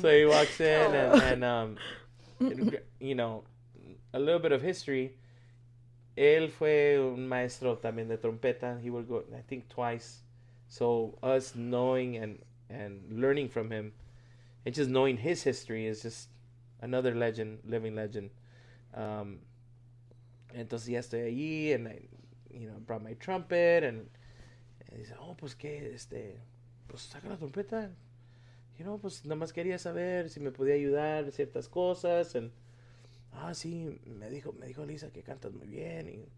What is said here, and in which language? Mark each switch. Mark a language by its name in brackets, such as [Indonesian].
[English] so he walks in and you know, a little bit of history. [Spanish] Él fue un maestro también de trompeta. [English] He would go, I think, twice. So us knowing and learning from him and just knowing his history is just another legend, living legend. [Spanish] Entonces ya estoy allí and I, brought my trumpet and dice, pues qué, pues saca la trompeta. Pues nada más quería saber si me podía ayudar en ciertas cosas. Sí, me dijo Lisa que cantas muy bien.